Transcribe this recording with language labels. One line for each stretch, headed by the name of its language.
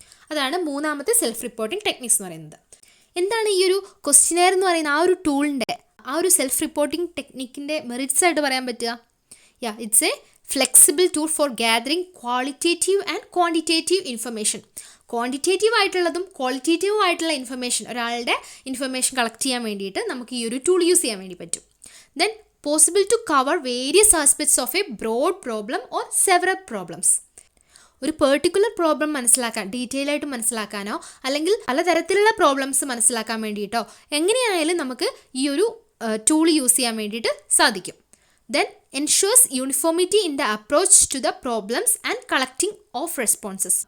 Malayalam: അതാണ് മൂന്നാമത്തെ self reporting techniques എന്ന് പറയുന്നത്. എന്താണ് ഈ ഒരു ക്വസ്റ്റ്യനെയർ എന്ന് പറയുന്ന ആ ഒരു ടൂളിൻ്റെ, ആ ഒരു സെൽഫ് റിപ്പോർട്ടിംഗ് ടെക്നിക്കിൻ്റെ മെറിറ്റ്സ് ആയിട്ട് പറയാൻ പറ്റുക?
English: It's a flexible tool for gathering qualitative and quantitative information.
Malayalam: Quantitative ആയിട്ടുള്ളതും ക്വാളിറ്റേറ്റീവ് ആയിട്ടുള്ള ഇൻഫർമേഷൻ, ഒരാളുടെ ഇൻഫർമേഷൻ കളക്ട് ചെയ്യാൻ വേണ്ടിയിട്ട് നമുക്ക് ഈ ഒരു ടൂൾ യൂസ് ചെയ്യാൻ വേണ്ടി പറ്റും.
English: Then possible to cover various aspects of a broad problem or several problems.
Malayalam: ഒരു പെർട്ടിക്കുലർ പ്രോബ്ലം മനസ്സിലാക്കാൻ, ഡീറ്റെയിൽ ആയിട്ട് മനസ്സിലാക്കാനോ അല്ലെങ്കിൽ പലതരത്തിലുള്ള പ്രോബ്ലംസ് മനസ്സിലാക്കാൻ വേണ്ടിയിട്ടോ എങ്ങനെയായാലും നമുക്ക് ഈ ഒരു ടൂൾ യൂസ് ചെയ്യാൻ വേണ്ടിയിട്ട് സാധിക്കും.
English: Then ensures uniformity in the approach to the problems and collecting of responses.